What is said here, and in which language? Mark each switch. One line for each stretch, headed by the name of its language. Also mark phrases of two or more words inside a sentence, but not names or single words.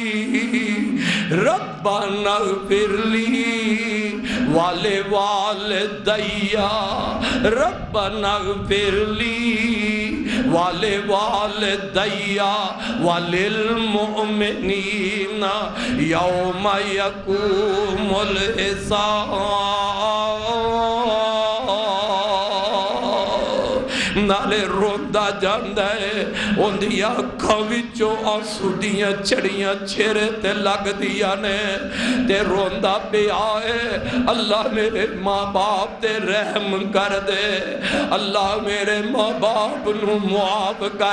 Arabic: ربنا اغفر لی والدیا ربنا اغفر لی والدیا وللمؤمنین یوم یقوم الحساب۔
Punjabi: نالے روندہ جاندہ ہے، ان دیا کھوچوں آنسو دیاں چڑیاں چھرے تے لگ دیا نے، تے روندہ پہ آئے اللہ میرے ماں باپ تے رحم کر دے، اللہ میرے ماں باپ نو معاف کر